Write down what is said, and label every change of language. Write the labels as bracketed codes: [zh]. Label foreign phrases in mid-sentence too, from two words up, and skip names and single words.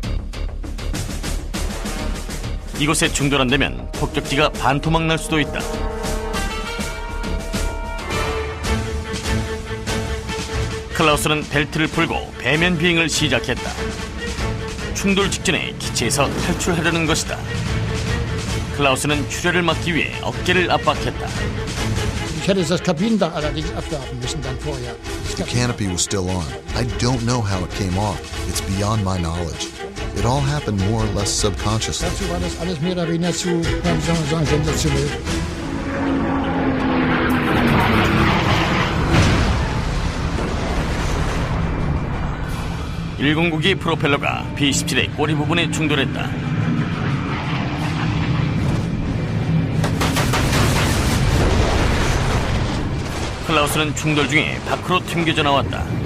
[ko] 이곳에 충돌한다면 폭격기가 반토막 날 수도 있다. 클라우스는 벨트를 풀고 배면 비행을 시작했다. 충돌 직전에 기체에서 탈출하려는 것이다. 클라우스는 출혈을 막기 위해 어깨를 압박했다. [de] Ich hätte das Kabinendach allerdings abwerfen müssen dann vorher. [en] The canopy was still on. I don't know how it came off. It's beyond my knowledge. It all happened more or less subconsciously. [de] Dazu war das alles mehr oder weniger zu, wie soll man sagen, sensationell. [ko] 일공국의 프로펠러가 B-17의 꼬리 부분에 충돌했다. 클라우스는 충돌 중에 밖으로 튕겨져 나왔다.